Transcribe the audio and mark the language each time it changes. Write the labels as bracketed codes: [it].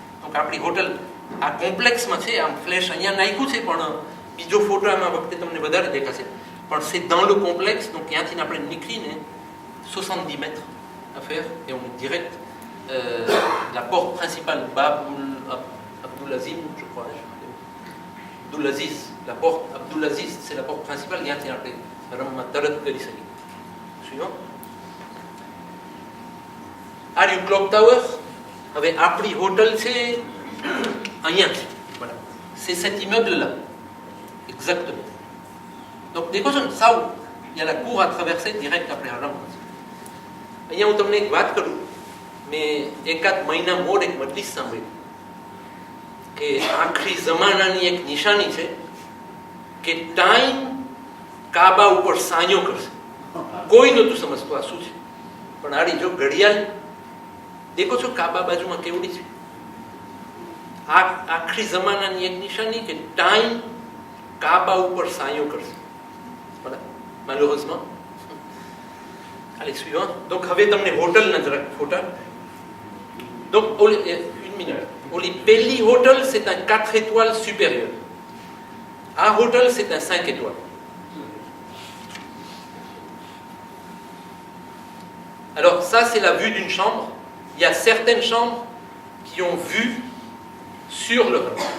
[gu] donc આપણી hotel આ કોમ્પ્લેક્સમાં છે. આમ ફ્લેશ અહીંયા નાખ્યું છે, પણ બીજો ફોટો આમાં વખતે તમને વધારે દેખાશે, પણ [fr] c'est dans le complexe. donc [gu] ત્યાંથી આપણે નીકળીને [fr] 70 mètres à faire et on est direct la porte principale, Babul Abdulaziz, je crois. Abdulaziz, la porte Abdulaziz, c'est la porte principale. [gu] ત્યાંથી આપણે રમમાં તરત કરી શકીએ. [fr] suivant. [gu] આ રહ્યું ક્લોક ટાવર. હવે આપણી હોટલ છે અહીંયા છે. [fr] voilà, c'est cet immeuble là exactement. donc [gu] દેખો છો ને સાવ, [fr] il y a la cour à traverser direct après haram. [gu] અહીંયા હું તમને એક વાત કરું. મેં એકાદ મહિના મોડ એક મજલિસ સાંભળી. કે આખરી જમાનાની એક નિશાની છે કે ટાઈમ કાબા ઉપર સાયો કરશે. કોઈ નહોતું સમજતું આ શું છે, પણ આડી જો ઘડિયાળ દેખો છો કાબા બાજુમાં કેવડી છે. આ આખરી જમાનાની એક નિશાની કે ટાઈમ કાબા ઉપર સાયો કરશે. [fr] voilà, malheureusement. Allez, suivant. [gu] Donc, હવે તમને હોટલના જરાક ફોટા. [fr] Donc, une minute. Oli Pelli Hotel, c'est un 4 étoiles supérieur. À Hotel, c'est un 5 étoiles. Alors, ça, c'est la vue d'une chambre. Il y a certaines chambres qui ont vue sur le Rhin.